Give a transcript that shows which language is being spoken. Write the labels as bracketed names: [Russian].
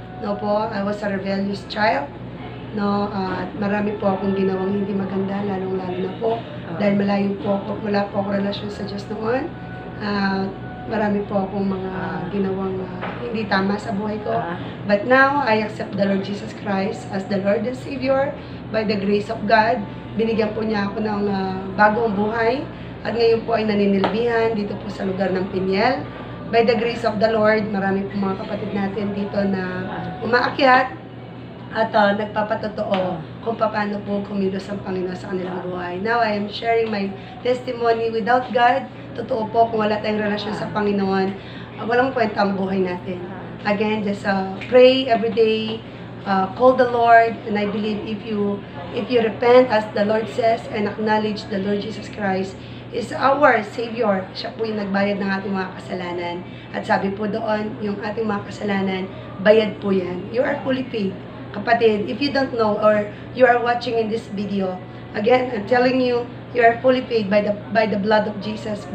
[English] No po, I was a rebellious child. [Filipino] No, at marami po akong ginawang hindi maganda, lalong-lalo na po. Dahil wala po ako relasyon sa Diyos noon. Marami po akong mga ginawang hindi tama sa buhay ko. [English] But now, I accept the Lord Jesus Christ as the Lord and Savior by the grace of God. [Filipino] Binigyan po niya ako ng bagong buhay. At ngayon po ay naninilbihan dito po sa lugar ng Piñel. [English] By the grace of the Lord, [Filipino] marami po mga kapatid natin dito na umaakyat at nagpapatotoo kung paano po kumilos ang Panginoon sa kanilang buhay. [English] Now, I am sharing my testimony. Without God, [Filipino] totoo po, kung wala tayong relasyon sa Panginoon, walang kwenta ang buhay natin. [English] Again, just pray every day, call the Lord, and I believe if you repent, as the Lord says, and acknowledge the Lord Jesus Christ is our Savior. [Filipino] Siya po yung nagbayad ng ating mga kasalanan. At sabi po doon, yung ating mga kasalanan, bayad po yan. [English] You are fully paid. Kapatid, if you don't know or you are watching in this video, again, I'm telling you, you are fully paid by the blood of Jesus.